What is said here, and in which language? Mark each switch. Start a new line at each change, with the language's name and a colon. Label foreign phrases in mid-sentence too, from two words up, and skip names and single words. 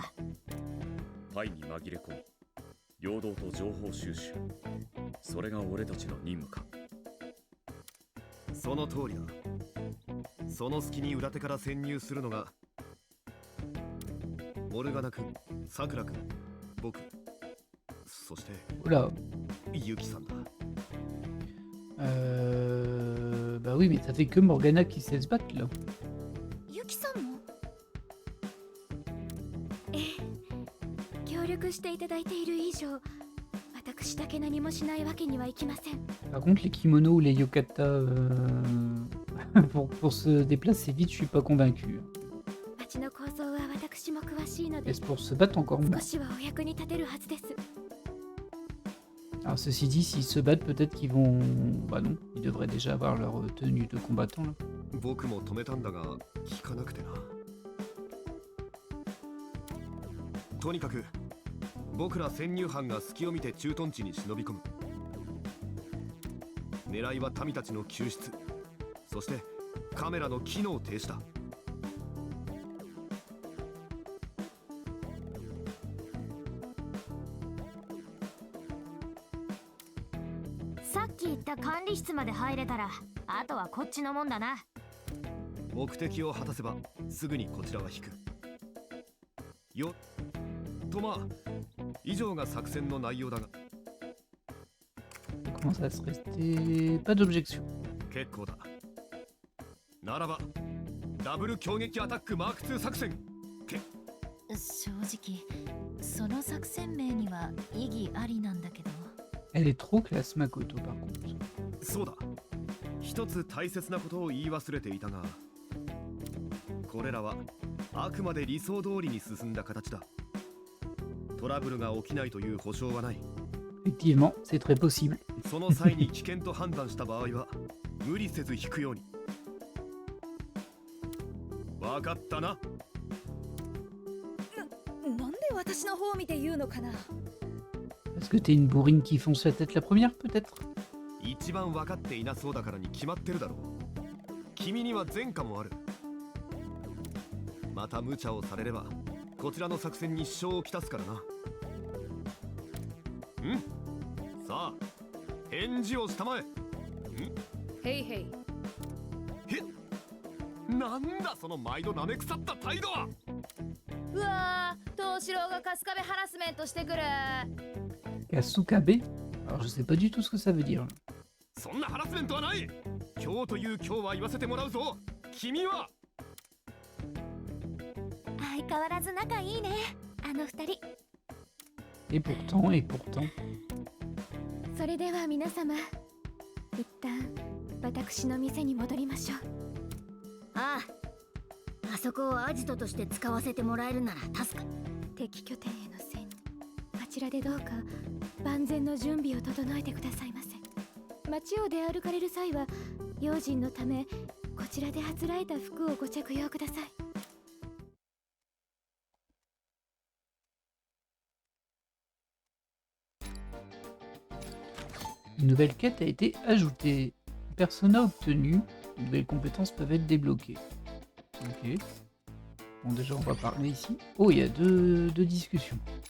Japanese: 隊に紛れ込み陽動と情報収集、それが俺たちの任務か。その通りだ。その隙に裏手から潜入するのがモルガナ君、サクラ君、僕、そして
French: Oula.
Japanese: ユキさんだ。
French: Bah oui, mais ça fait que Morgana qui sait se battre là.
Japanese: ユキさんも。ええ、協力していただいている以上、私だけ何もしないわけにはいきません。
French: Par contre, les kimonos ou les yokata pour se déplacer vite, je suis pas convaincu.
Japanese: 町の構造は私も詳しいので、
French: Est-ce pour se battre encore
Japanese: 少
French: moins?
Japanese: しはお役に立てるはずです。
French: Alors ceci dit, s'ils se battent, peut-être qu'ils vont... Bah non, ils devraient déjà avoir leur tenue de combattant là.
Japanese: 僕も止めたんだが聞かなくてな。とにかく僕ら潜入班が隙を見て駐屯地に忍び込む。狙いは民たちの救出、そしてカメラの機能停止だ。さっき言った管理室まで入れたら、あとはこっちのもんだな。目的を果たせばすぐにこちらは引くよ。とまあ以上が作戦の内容だが。
French: Il commence à se rester... Pas d'objection.
Japanese: 結構だ。ならばダブル強撃アタックマーク2作戦。正直その作戦名には意義ありなんだけど。
French: Elle est trop classe, Makoto, par contre.
Japanese: そうだ、一つ大切なことを言い忘れていたが、これらはあくまで理想通りに進んだ形だ。トラブルが起きないという保証はない。
French: Effectivement, c'est très possible.
Japanese: その際に危険と判断した場合は無理せず引くように。わかったな。なんで私の方を見て言うのかな。
French: Parce que t'es une bourrine qui fonce la tête la première, peut-être?
Japanese: 一番分かっていなそうだからに決まってるだろう。君には前科もある。また無茶をされればこちらの作戦に支障をきたすからな。さあ返事をしたまえ。ヘイヘイ。なんだその毎度なめ腐った態度は。うわー、藤四郎が春日部ハラスメントしてくる。
French: Kasukabe? Alors je sais pas du tout ce que ça veut dire.
Japanese: そんなハラスメントはない。今日という今日は言わせてもらうぞ。君は相変わらず仲いいね、あの二人。
French: Et pourtant...
Japanese: それでは皆様、一旦私の店に戻りましょう。ああ、あそこをアジトとして使わせてもらえるなら助か。敵拠点への潜入、あちらでどうか万全の準備を整えてくださいませ。街を出歩かれる際は用心のためこちらであつらえた服をご着用ください。
French: Une nouvelle quête a été ajoutée. Persona obtenu. De nouvelles compétences peuvent être débloquées. Ok. Bon, déjà, on va parler ici. Oh, il y a deux discussions.